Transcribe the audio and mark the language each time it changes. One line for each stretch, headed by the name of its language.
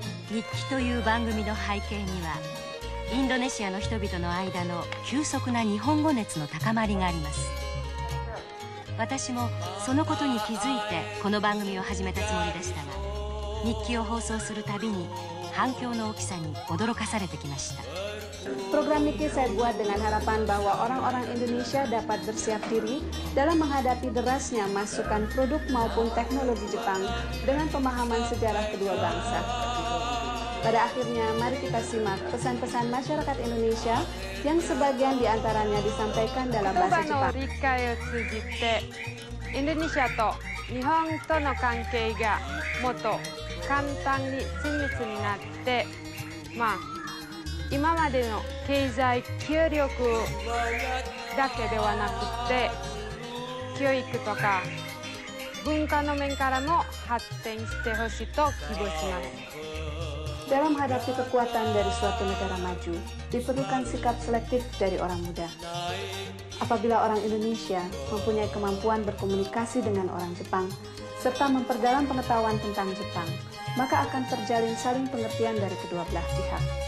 Japanese: 日記という番組の背景にはインドネシアの人々の間の急速な日本語熱の高まりがあります。私もそのことに気づいてこの番組を始めたつもりでしたが、日記を放送するたびに反響の大きさに驚かされてきました。
Indonesian: Program Niki saya buat dengan harapan bahwa orang-orang Indonesia dapat bersiap diri dalam menghadapi derasnya masukan produk maupun teknologi Jepang dengan pemahaman sejarah kedua bangsa. Pada akhirnya, mari kita simak pesan-pesan masyarakat Indonesia yang sebagian diantaranya disampaikan dalam bahasa Jepang.
Japanese: 言葉の理解を通じて、インドネシアと日本との関係がもっと簡単に親密になって、今までの経済協力だけではなくて、教育とか文化の面からも発展してほしいと希望します。
Indonesian: Dalam menghadapi kekuatan dari suatu negara maju, diperlukan sikap selektif dari orang muda. Apabila orang Indonesia mempunyai kemampuan berkomunikasi dengan orang Jepang, serta memperdalam pengetahuan tentang Jepang, maka akan terjalin saling pengertian dari kedua belah pihak.